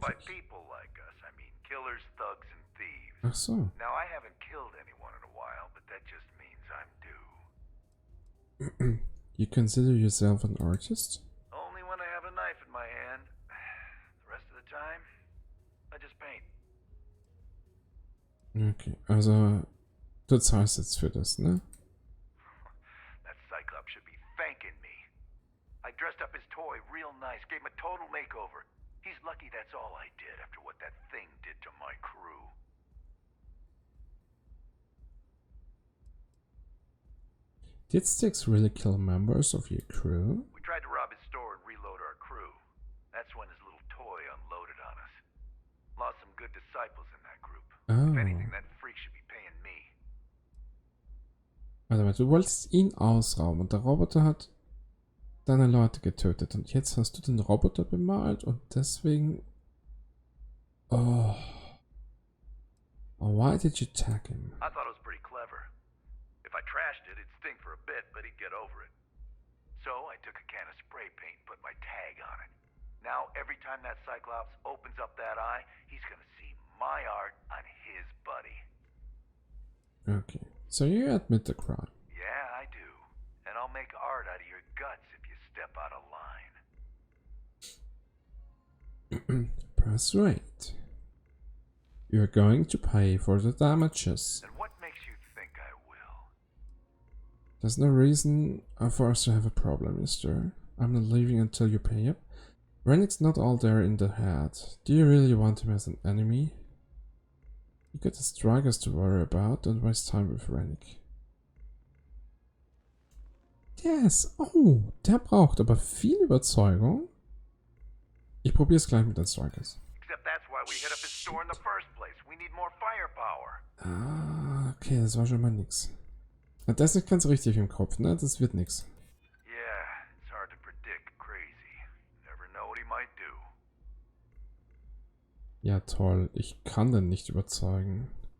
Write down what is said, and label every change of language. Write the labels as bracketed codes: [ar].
[en] By people like us, I mean killers, thugs, and thieves. [de] Ach so. [en] Now, I haven't killed anyone in a while, but that just means I'm due. You consider yourself an artist? Only when I have a knife in my hand. The rest of the time, I just paint. [de] Okay, also du zahlst jetzt für das, ne? [en] That Cyclops should be thanking me. I dressed up his toy real nice, gave him a total makeover. He's lucky that's all I did after what that thing did to my crew. Did Sticks really kill members of your crew? We tried to rob his store and reload our crew. That's when his little toy unloaded on us. Lost some good disciples in that group. Oh. If anything, that freak should be paying me. [de] Warte mal, du wolltest ihn ausrauben und der Roboter hat deine Leute getötet und jetzt hast du den Roboter bemalt und deswegen... [en] Oh. Why did you tag him? I thought it was pretty clever. If I trashed it, it'd stink for a bit, but he'd get over it. So I took a can of spray paint and put my tag on it. Now, every time that Cyclops opens up that eye, he's gonna see my art on his buddy. Okay, so you admit the crime. Yeah, I do. And I'll make art out of your guts if you step out of line. Persuade. You're going to pay for the damages. And what makes you think I will? There's no reason for us to have a problem, is there? I'm not leaving until you pay up. Rennick's not all there in the head. Do you really want him as an enemy? You got the strikers to worry about, don't waste time with Rennick. [de] Yes, oh, der braucht aber viel Überzeugung. Ich probiere es gleich mit den Strikers. [en] Except that's why we hit up his store in the first place. We need more firepower. [de] Ah, okay, das war schon mal nix. Na, das ist nicht ganz richtig im Kopf, ne? Das wird nix. [en] Yeah, it's hard to predict crazy. Never know what he might do. [de] Ja, toll. Ich kann den nicht überzeugen.